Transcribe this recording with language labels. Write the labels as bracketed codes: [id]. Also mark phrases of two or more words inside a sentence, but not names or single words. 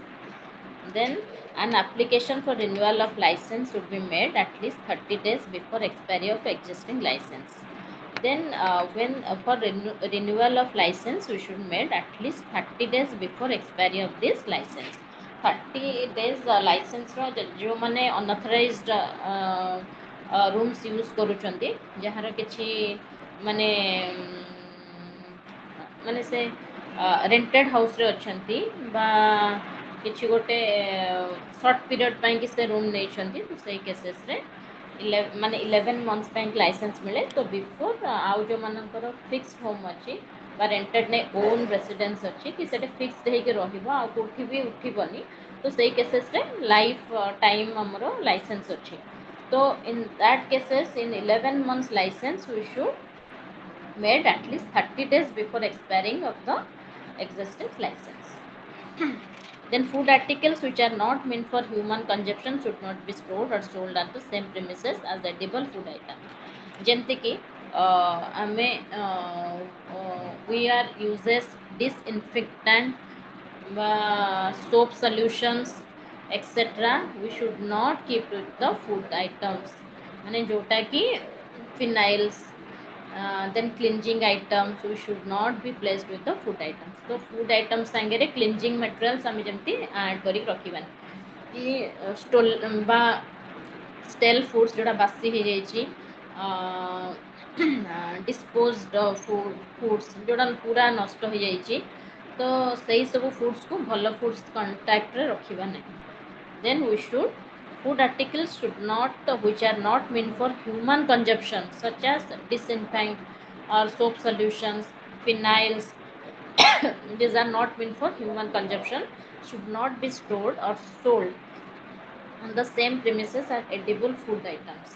[en] Then an application for renewal of license should be made at least 30 days before expiry of existing license. Then when for renewal of license, we should made at least 30 days before expiry of this license. [or] 30 [en] days license [or] ର ଯେଉଁମାନେ [en] unauthorized rooms use [or] କରୁଛନ୍ତି, ଯାହାର କିଛି ମାନେ ମାନେ ସେ [en] rented house [or] ଅଛନ୍ତି ବା କିଛି ଗୋଟେ [en] short period [or] ପାଇଁକି ସେ ରୁମ୍ ନେଇଛନ୍ତି, ତ ସେଇ କେସେସ୍ରେ ମାନେ 11 months ପାଇଁ ଲାଇସେନ୍ସ ମିଳେ। ତ ବିଫୋର୍ ଆଉ ଯେଉଁମାନଙ୍କର [en] fixed home [or] ଅଛି ବା ରେଣ୍ଟେଡ୍ ନାଇଁ [en] own residence [or] ଅଛି କି ସେଟା ଫିକ୍ସଡ୍ ହେଇକି ରହିବ ଆଉ କେଉଁଠି ବି ଉଠିବନି, ତ ସେଇ କେସେସ୍ରେ ଲାଇଫ୍ ଟାଇମ୍ ଆମର ଲାଇସେନ୍ସ ଅଛି। [en] ତ in that cases in 11 months license we should made at least 30 days before expiring of the existing license. Then food articles which are not meant for human consumption should not be stored or sold at the same premises as edible food item. [or] ଯେମିତି କି ଆମେ [en] we are uses disinfectant বা soap solutions etc. we should not keep with the food items, [or] ମାନେ ଯୋଉଟା କି [en] phenyls then cleansing items we should not be placed with the food items. So food items [or] ସାଙ୍ଗରେ [en] cleansing materials [or] ଆମେ ଯେମିତି add କରିକି ରଖିବାନି କି stol ବା [en] stale foods [or] ଯୋଉଟା ବାସି ହେଇଯାଇଛି, [en] disposed foods [or] ଯୋଉଟା ପୁରା ନଷ୍ଟ ହେଇଯାଇଛି, ତ ସେଇ ସବୁ foodsକୁ ଭଲ [en] foods contactରେ [or] ରଖିବା ନାହିଁ. [en] Then we should food articles should not which are not meant for human consumption such as disinfectant or soap solutions, phenyls these are not meant for human consumption should not be stored or sold on the same premises as edible food items.